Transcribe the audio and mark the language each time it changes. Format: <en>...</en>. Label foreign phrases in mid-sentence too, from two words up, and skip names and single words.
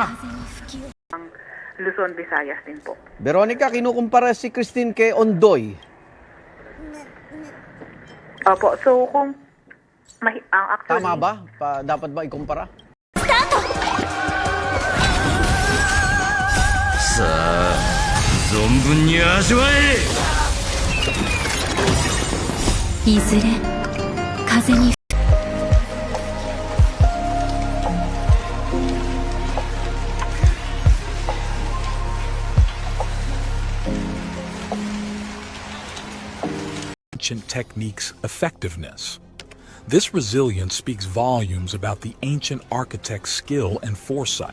<tl>Luzon, Visayas din po. Veronica, kinukumpara si Christine kay Ondoy. Opo, so kung actually... Tama ba? Dapat ba ikumpara?</tl> <ja>Sa 存分に味わえ。いずれ風に</ja> <en>ancient techniques' effectiveness. This resilience speaks volumes about the ancient architect's skill and foresight.</en>